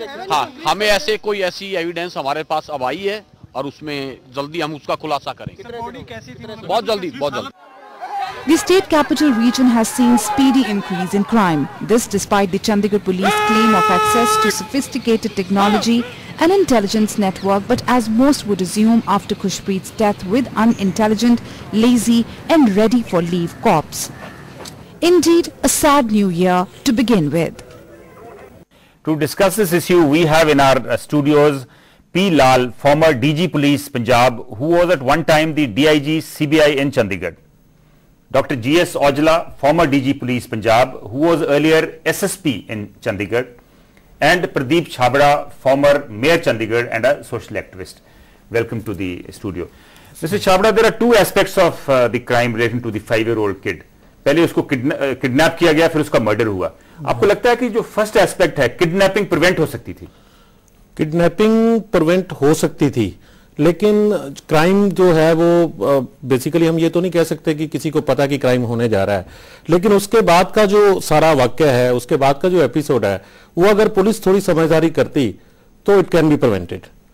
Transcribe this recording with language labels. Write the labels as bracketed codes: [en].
[hi] हाँ, हमें ऐसे कोई ऐसी एविडेंस हमारे पास अब आई है और उसमें जल्दी हम उसका खुलासा करेंगे। बहुत जल्दी, बहुत जल्दी। [en] The state capital region has seen speedy increase in crime. This despite the Chandigarh police claim of access to sophisticated technology and intelligence network, but as most would assume after Khushpreet's death, with unintelligent, lazy and ready for leave cops. Indeed, a sad new year to begin with. To discuss this issue, we have in our studios P. Lal, former DG Police Punjab, who was at one time the DIG CBI in Chandigarh. Dr. G.S. Aujla, former DG Police Punjab, who was earlier SSP in Chandigarh, and Pradeep Chhabra, former Mayor Chandigarh and a social activist. Welcome to the studio. Mr. Chhabra, there are two aspects of the crime relating to the 5-year-old kid. [hi] पहले उसको kidnap किया गया, फिर उसका murder हुआ. आपको लगता है कि जो फर्स्ट एस्पेक्ट है, किडनैपिंग प्रिवेंट हो सकती थी? किडनैपिंग प्रिवेंट हो सकती थी, लेकिन क्राइम जो है वो बेसिकली हम ये तो नहीं कह सकते कि किसी को पता कि क्राइम होने जा रहा है, लेकिन उसके बाद का जो सारा वाक्य है, उसके बाद का जो एपिसोड है, वो अगर पुलिस थोड़ी समझदारी करती तो [en] It can be prevented.